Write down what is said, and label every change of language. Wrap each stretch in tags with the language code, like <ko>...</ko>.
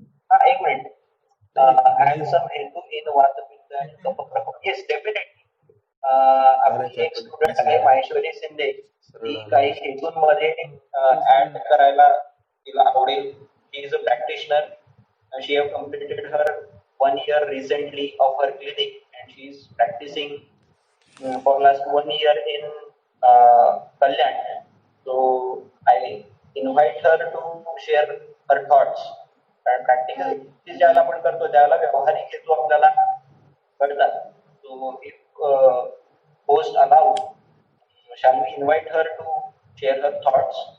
<mr>हा, एक minute.</mr> <en>Add some हेतू in वातपित्त आणि कफप्रकोप. Yes, definitely.</en> <mr>आपली एक स्टुडंट आहे माहेश्वरी शिंदे. ती काही हेतूंमध्ये ऍड करायला तिला आवडेल.</mr> <en>She is a practitioner. She have completed her 1 year recently of her clinic and she is practicing for last 1 year in Kalyan. So I invite her to share her thoughts.</en> <mr>कारण practically ज्याला आपण करतो त्याला व्यावहारिक हेतू आपल्याला कळतात.</mr> <en>So if host allow, shall we invite her to share her thoughts?</en>